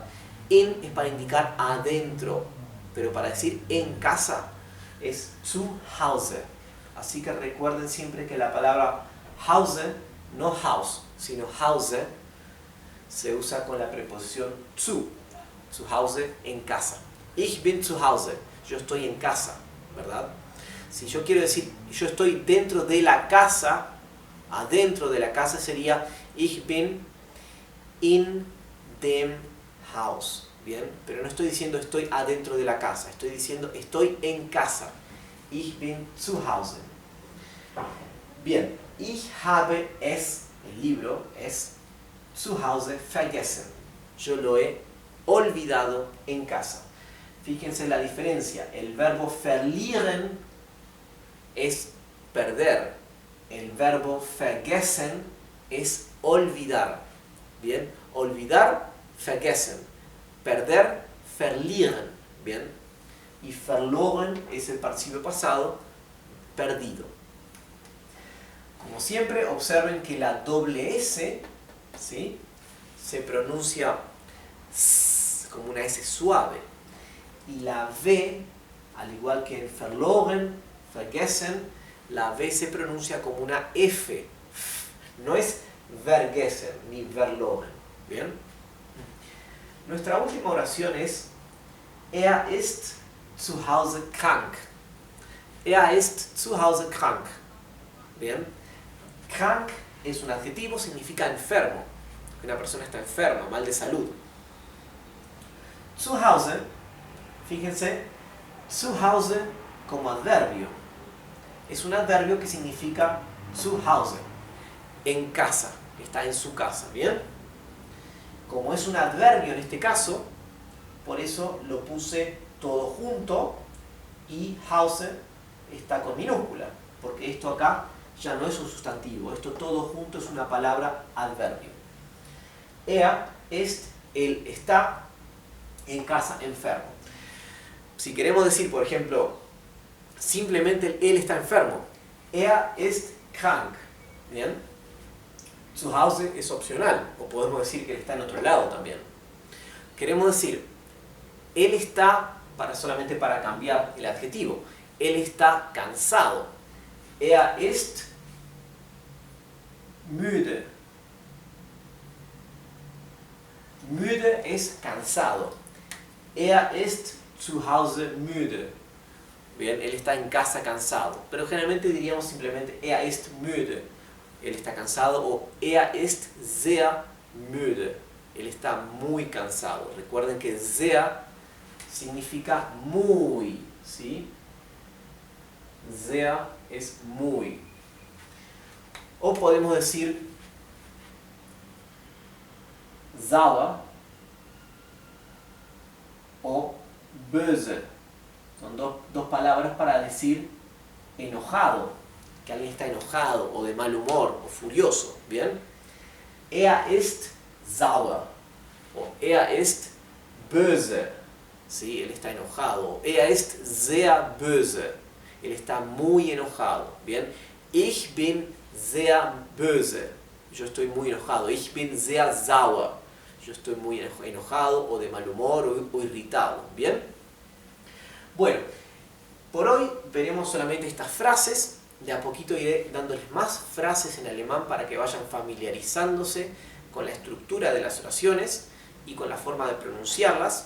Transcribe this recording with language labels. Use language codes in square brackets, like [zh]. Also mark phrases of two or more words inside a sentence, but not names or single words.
[es] In es para indicar adentro, pero para decir en casa es [de] zu Hause. [es] Así que recuerden siempre que la palabra Hause, no house, sino Hause, se usa con la preposición [de] zu Hause, [es] en casa. [de] Ich bin zu Hause, [es] yo estoy en casa, ¿verdad? Si yo quiero decir yo estoy dentro de la casa, adentro de la casa sería [de] Ich bin in dem Haus. [es] Bien, pero no estoy diciendo estoy adentro de la casa, estoy diciendo estoy en casa. [de] Ich bin zu Hause. Bien, ich habe es, [es] el libro, [de] es zu Hause vergessen. [es] Yo lo he olvidado en casa. Fíjense la diferencia. El verbo verlieren es perder. El verbo vergessen es olvidar. Bien, olvidar, vergessen. Perder, verlieren. Bien, y verloren es el participio pasado, perdido. Como siempre, observen que la doble S, ¿sí?, se pronuncia S, como una S suave. Y la V, al igual que en [de] verloren, vergessen, [es] la V se pronuncia como una F. No es vergessen ni verloren. ¿Bien? [de] Nuestra última oración es Er ist zu Hause krank. Er ist zu Hause krank. ¿Bien? [es] Krank es un adjetivo, significa enfermo. Una persona está enferma, mal de salud. [de] Zu Hause, [es] fíjense, [de] zu Hause [es] como adverbio. Es un adverbio que significa [de] zu Hause, [es] en casa, está en su casa, ¿bien? Como es un adverbio en este caso, por eso lo puse todo junto y Hause está con minúscula, porque esto acá ya no es un sustantivo, esto todo junto es una palabra adverbio. [de] Er ist, [es] él está en casa enfermo. Si queremos decir, por ejemplo, simplemente él está enfermo, [de] er ist krank, ¿bien? Zu Hause [es] es opcional, o podemos decir que él está en otro lado también. Queremos decir, él está, solamente para cambiar el adjetivo, él está cansado. [de] Er ist müde. [es] Müde es cansado. [de] Er ist zu Hause müde. [es] Bien, él está en casa cansado. Pero generalmente diríamos simplemente [de] er ist müde. [es] Él está cansado, o [de] er ist sehr müde. [es] Él está muy cansado. Recuerden que sehr significa muy, ¿sí? Sehr es muy. O podemos decir sauer o böse. Son dos palabras para decir enojado, que alguien está enojado o de mal humor o furioso, ¿bien? [de] Er ist sauer o er ist böse, [es] ¿sí? Él está enojado. [de] Er ist sehr böse, [es] él está muy enojado, ¿bien? [de] Ich bin sehr böse, [es] yo estoy muy enojado. [de] Ich bin sehr sauer, [es] yo estoy muy enojado o de mal humor o irritado, ¿bien? Bueno, por hoy veremos solamente estas frases. De a poquito iré dándoles más frases en alemán para que vayan familiarizándose con la estructura de las oraciones y con la forma de pronunciarlas.